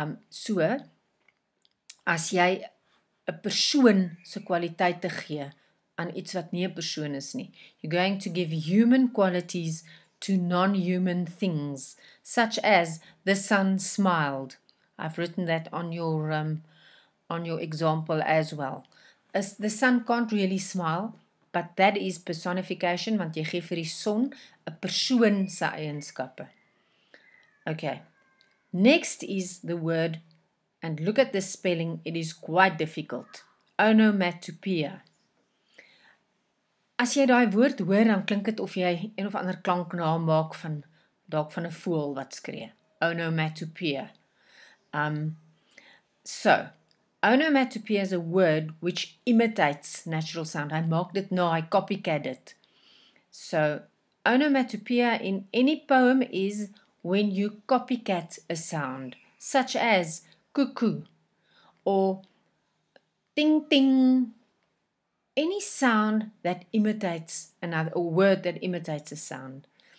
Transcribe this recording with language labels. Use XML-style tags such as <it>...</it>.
<af>So, as jy 'n persoon se kwaliteite gee aan iets wat nie 'n persoon is nie.</af> <en>You're going to give human qualities to non-human things, such as the sun smiled. I've written that on your example as well. The sun can't really smile, but that is personification,</en> <af>want jy gee vir die son 'n persoon se eienskappe.</af> <en>Okay. Next is the word, and look at the spelling, it is quite difficult. Onomatopoeia.</en> <af>As jy daai woord hoor, dan klink dit of jy een of ander klank namaak van dalk van 'n voël wat skree.</af> <en>Onomatopoeia. So, onomatopoeia is a word which imitates natural sound.</en> <af>Hy maak dit na, hy</af> <en>copycat it. So, onomatopoeia in any poem is when you copycat a sound, such as cuckoo or ting ting. Any sound that imitates another, or word that imitates a sound.</en>